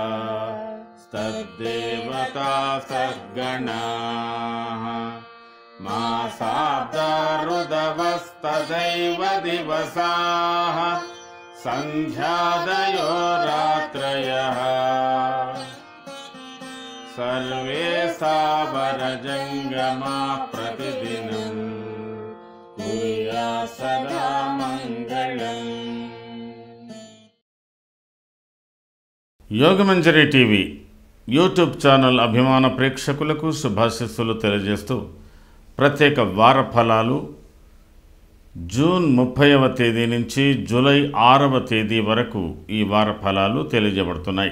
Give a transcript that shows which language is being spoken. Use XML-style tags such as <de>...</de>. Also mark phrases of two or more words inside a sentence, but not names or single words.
<sa>तद्देवता सद्गणाः मासाब्दा ऋतवस्तदैव दिवसाः संध्यादयो रात्रयः सर्वे सावरजंगमा प्रतिदिनं कुर्यात् सदा मंगलम्।</sa> <te>యోగమంజరి టీవీ</te> <en>YouTube channel</en> <te>అభిమాన ప్రేక్షకులకు శుభాశీస్సులు తెలియజేస్తూ ప్రత్యేక వార ఫలాలు జూన్ 30వ తేదీ నుంచి జూలై 6వ తేదీ వరకు ఈ వార ఫలాలు తెలియజేయబడుతున్నాయి.</te>